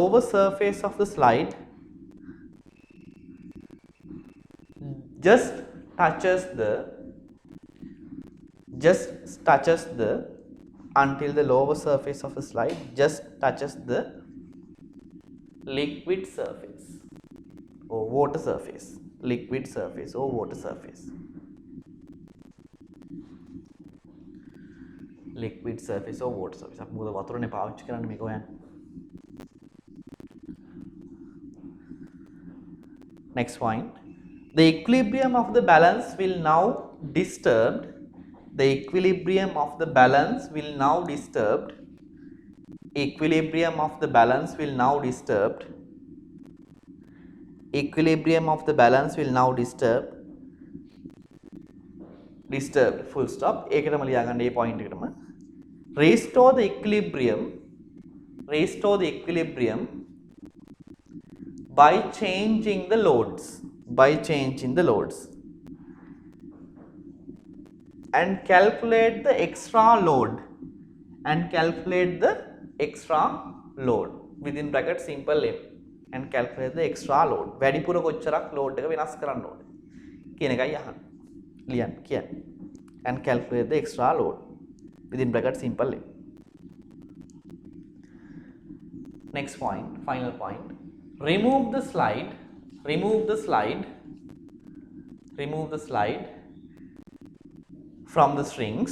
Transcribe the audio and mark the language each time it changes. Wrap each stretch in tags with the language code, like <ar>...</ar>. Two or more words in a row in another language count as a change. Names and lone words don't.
<en>just touches the until the lower surface of the slide just touches the liquid surface or water surface, liquid surface or water surface, liquid surface or water surface.</en> <si>අපි මොකද වතුරනේ පාවිච්චි කරන්නේ මේක හොයන්න.</si> <en>Next point, the equilibrium of the balance will now disturbed. The equilibrium of the balance will now disturbed. Equilibrium of the balance will now disturbed. Equilibrium of the balance will now disturbed. Disturbed. Full stop.</en> <si>ඒකටම ලියාගන්න මේ point එකටම.</si> <en>Restore the equilibrium. Restore the equilibrium by changing the loads. By changing the loads. And calculate the extra load. And calculate the extra load. Within bracket simple m. And calculate the extra load.</en> <si>වැඩිපුර කොච්චරක් load එක වෙනස් කරන්න ඕනේ කියන එකයි අහන්නේ. ලියන්න කියන්නේ.</si> <en>And calculate the extra load. Within bracket simple m. Next point, final point. Remove the slide. Remove the slide. Remove the slide from the strings.</en>